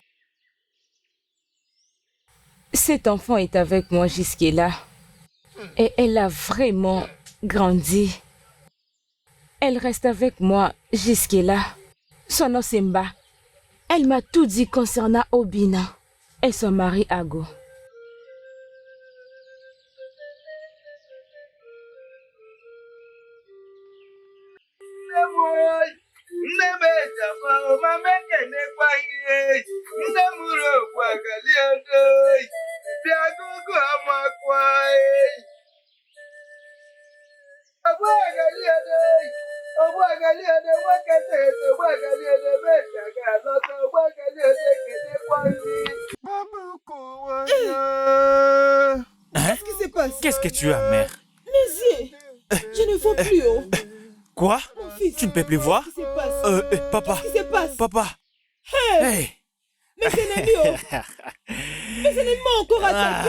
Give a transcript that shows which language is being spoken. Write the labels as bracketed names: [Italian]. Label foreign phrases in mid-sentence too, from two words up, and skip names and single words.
[French] Cet enfant est avec moi jusque-là et elle a vraiment grandi. Elle reste avec moi jusque-là. Son nom Simba. Elle m'a tout dit concernant Obina et son mari Ago. [Igbo] Nne m ejaba mama ekenekwa gị. Nne mụrụ ụgbọ agali odo bịa gụgụ amakwa. Ogbu agali odo nwoke teeto ogbu agali odo meja ga-alọta ogbu agali odo ekenekwa gị. [French] Qu'est-ce qui se passe? Qu'est-ce que tu as, mère? Mes yeux, je ne vois plus. Oh. Quoi? Mon fils, Tu ne peux plus voir? qu'est-ce qui se passe? Papa. Qu'est-ce qui se passe? Papa. Hey! Mes ennemis, oh! Mes ennemis m'ont encore attaqué!